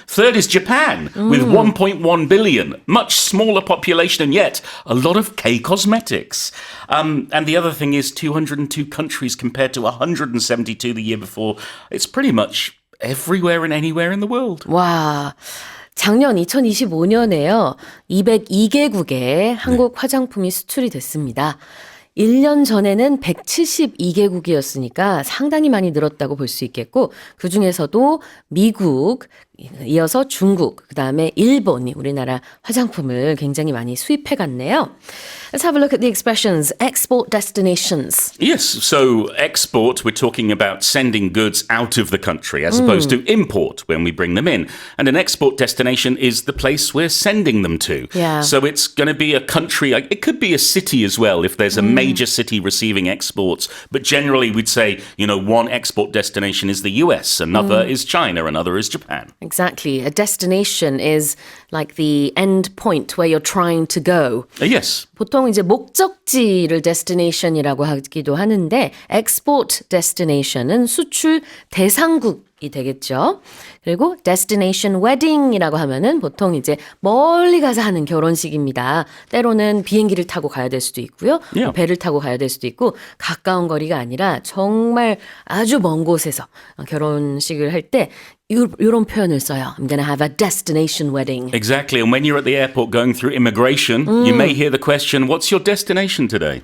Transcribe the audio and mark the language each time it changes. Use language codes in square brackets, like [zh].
[en] Third is Japan with 1.1 billion. Much smaller population and yet a lot of K cosmetics. And the other thing is 202 countries compared to 172 the year before. It's pretty much everywhere and anywhere in the world. [ko] 와, 작년 2025년에요. 202개국에 한국 화장품이 수출이 됐습니다. 1년 전에는 172개국이었으니까 상당히 많이 늘었다고 볼 수 있겠고 그중에서도 미국, 이어서 중국, 그다음에 일본이 우리나라 화장품을 굉장히 많이 수입해 갔네요. [en] Let's have a look at the expressions export destinations. Yes, so export, we're talking about sending goods out of the country as opposed to import when we bring them in. And an export destination is the place we're sending them to. Yeah. So it's going to be a country, it could be a city as well if there's a major city receiving exports. But generally we'd say, one export destination is the US, another is China, another is Japan. Exactly. A destination is like the end point where you're trying to go. Yes. [ko] 보통 이제 목적지를 destination이라고 하기도 하는데 export destination은 수출 대상국이 되겠죠. 그리고 destination wedding이라고 하면은 보통 이제 멀리 가서 하는 결혼식입니다. 때로는 비행기를 타고 가야 될 수도 있고요. [en] Yeah. [ko] 배를 타고 가야 될 수도 있고 가까운 거리가 아니라 정말 아주 먼 곳에서 결혼식을 할 때 이런 표현을 써요. [en] I'm gonna have a destination wedding. Exactly. And when you're at the airport going through immigration, you may hear the question, what's your destination today?